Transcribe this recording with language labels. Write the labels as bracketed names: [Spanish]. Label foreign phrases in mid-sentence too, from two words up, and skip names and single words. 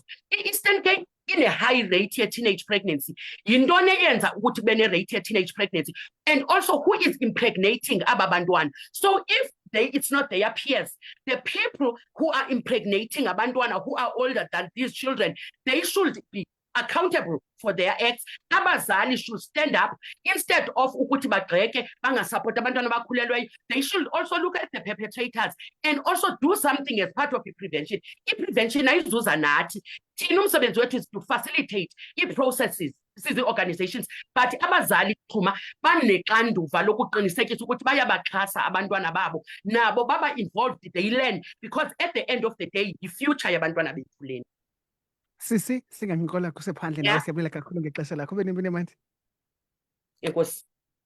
[Xhosa] I-Eastern Cape ine- [English] high rate ye-teenage pregnancy. [Xhosa] Yintoni eyenza ukuthi bene-rate [English] ye-teenage pregnancy? And also, who is impregnating [Xhosa] aba bantwana? [English] So if it's not their peers, the people who are impregnating abantwana who are older than these children, they should be accountable for their acts. [Xhosa] Abazali [English] should stand up instead of [Xhosa] ukuthi bagxeke bangasupport abantwana abakhulelweyo. [English] They should also look at the perpetrators and also do something as part of the prevention. [Xhosa] I-prevention ayizuza nathi. Thina umsebenzi wethu [English] is to facilitate i-processes, the organizations, but [Xhosa] abazali Chuma banexanduva lokuqinisekisa ukuthi bayabaxhasa abantwana babo, nabo baba [English] involved, they learn, because at the end of the day, the future [Xhosa] yabantwana bethu lena. Sisi, singanqola kusephandle nawe, siyabuyela kakhulu ngexesha lakho. Ube nempilo emandi. Enkosi.